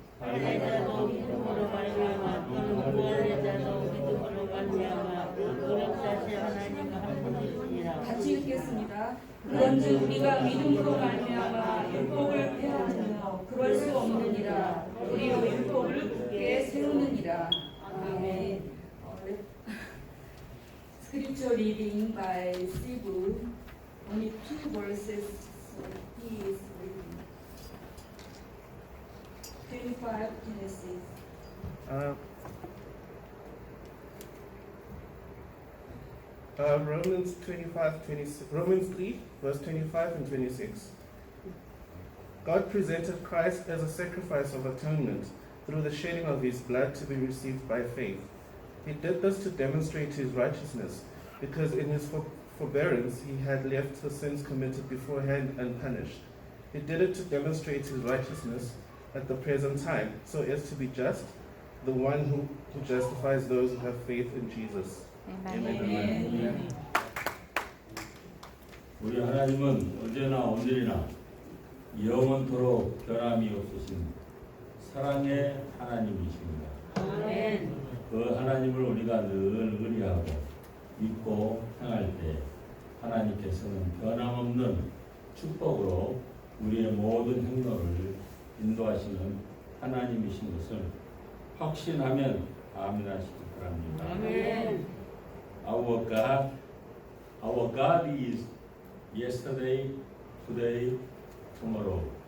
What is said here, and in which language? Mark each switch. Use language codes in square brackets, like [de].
[ko] 살인 자도 믿음으로 말미암아 또는 구원의 자도 믿음으로 말미암아 의롭다신 하나님과 한 분이시니라. 같이 읽겠습니다. 그런즉 우리가 믿음으로 말미암아 율법을 폐하느뇨 그럴 수 없느니라. 우리로 율법을 굳게 세우느니라. 아멘. [en] Scripture reading by Sibu. Only 2 verses he is reading. 25 Genesis. Romans 3, verse 25 and 26. God presented Christ as a sacrifice of atonement through the shedding of his blood to be received by faith. He did this to demonstrate his righteousness, because in his forbearance he had left the sins committed beforehand unpunished. He did it to demonstrate his righteousness at the present time, so as to be just, the one who justifies those who have faith in Jesus. Amen. [ko] 우리 하나님은 언제나 오늘이나 영원토록 변함이 없으신 사랑의 하나님이십니다. 아멘. 그 하나님을 우리가 늘 의리하고 믿고 행할 때 하나님께서는 변함없는 축복으로 우리의 모든 행로를 인도하시는 하나님이신 것을 확신하면 아멘하시기 바랍니다. 아멘. [en] Our God is yesterday, today, tomorrow.